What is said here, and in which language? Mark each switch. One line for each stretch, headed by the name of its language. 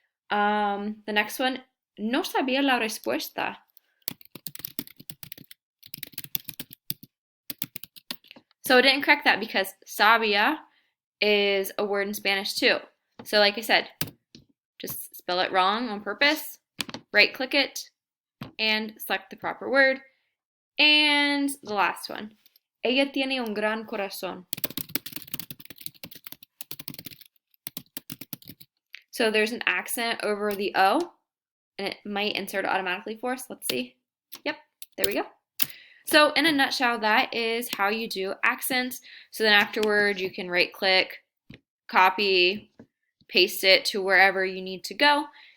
English: The next one,
Spanish: no sabía la respuesta.
English: So it didn't correct that because sabía is a word in Spanish too. So like I said, just spell it wrong on purpose, right click it, and select the proper word. And the last one,
Spanish: ella tiene un gran corazón.
English: So there's an accent over the O, and it might insert it automatically for us. Let's see. Yep, there we go. So in a nutshell, that is how you do accents. So then afterward, you can right click, copy, paste it to wherever you need to go.